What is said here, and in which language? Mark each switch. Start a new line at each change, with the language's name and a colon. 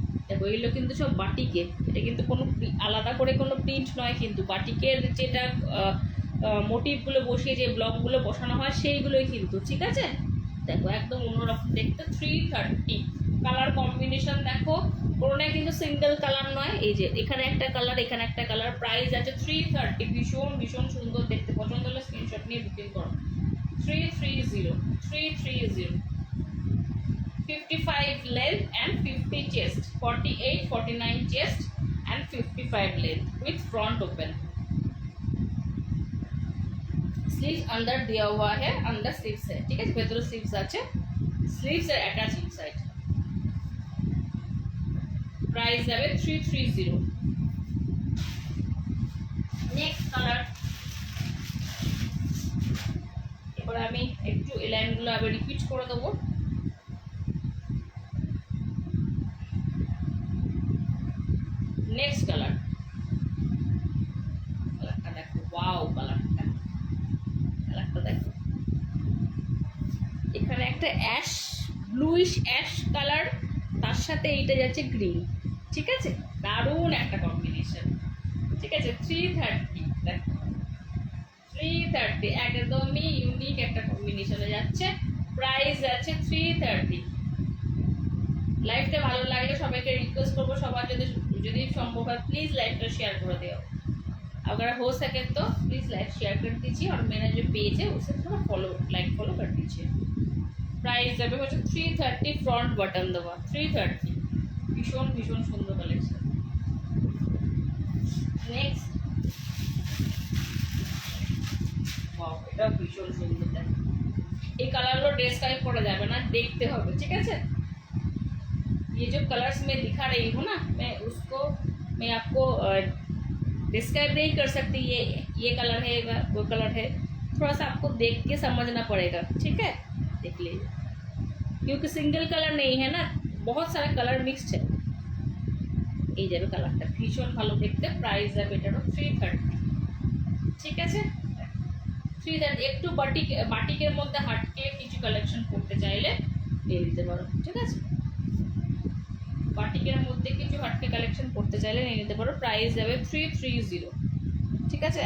Bangla: দেখো এগুলো কিন্তু সব বাটিকে, এটা কিন্তু কোনো আলাদা করে কোনো প্রিন্ট নয়, কিন্তু বাটিকের যেটা মোটিভগুলো বসিয়ে যে ব্লকগুলো বসানো হয় সেইগুলোই কিন্তু, ঠিক আছে। দেখো একদম অন্যরকম দেখতে, 330, কালার কম্বিনেশন দেখো, কোনোটাই কিন্তু সিঙ্গেল কালার নয়, এই যে এখানে একটা কালার, এখানে একটা কালার, প্রাইস আছে 330, ভীষণ ভীষণ সুন্দর দেখতে, পছন্দ হলে স্ক্রিনশট নিয়ে বুকিং করো।
English: 330, 330, 55 length and 50 chest, 48, 49 chest and 55 length with front open।
Hindi: Sleeves अंदर दिया हुआ है, अंदर स्लीव्स है, ठीक है,
Bangla: ভেতরে স্লিভস আছে, স্লিভস এর অ্যাটাচ ইনসাইড। প্রাইস যাবে 330। নেক্সট কালার, এবার আমি একটু এই লাইনগুলো আবার রিপিট করে দেবো। নেক্সট কালার, কালারটা দেখো, ওয়াও কালারটা, কালারটা দেখো, এখানে একটা অ্যাশ, ব্লুইশ অ্যাশ কালার, তার সাথে এইটা যাচ্ছে গ্রিন, ঠিক আছে, দারুণ একটা কম্বিনেশন, ঠিক আছে। 330, দেখো 330, একদমই ইউনিক একটা কম্বিনেশনে যাচ্ছে, প্রাইস যাচ্ছে 330। লাইভটা ভালো লাগলে সবাইকে রিকোয়েস্ট করবো, সবার যদি
Hindi: সম্भव है प्लीज़ लाइव पर शेयर कर दो, अगर हो सके तो प्लीज़ लाइव शेयर कर दीजिए, और मेरा जो पेज है उसे थोड़ा फॉलो लाइक फॉलो कर दीजिए।
Bangla: प्राइस যাবে হচ্ছে 330, फ्रंट बटन দেওয়া 330, ভীষণ ভীষণ সুন্দর কালেকশন। নেক্সট, ওয়াও এটা ভীষণ সুন্দর, দেখো এই কালারগুলো ড্রেস কালেক্ট করা যাবে না, দেখতে হবে, ঠিক আছে।
Hindi: ये जो कलर्स मैं दिखा रही हूँ ना, मैं आपको डिस्क्राइब नहीं कर सकती ये कलर है वो कलर है, थोड़ा सा आपको देख के समझना पड़ेगा, ठीक है। देख लीजिए, क्योंकि सिंगल कलर नहीं है ना, बहुत सारा कलर मिक्सड है।
Bangla: এই যাবে কালারটা ভীষণ ভালো দেখতে, প্রাইস যাবে এটারও 330, ঠিক আছে 330। একটু বাটিকের মধ্যে হাটকে কিছু কালেকশন করতে চাইলে নিয়ে নিতে পারো, ঠিক আছে। বাটিকের মধ্যে কিছু হাটকে কালেকশন করতে চাইলে নিয়ে নিতে পারো, প্রাইস যাবে 330, ঠিক আছে।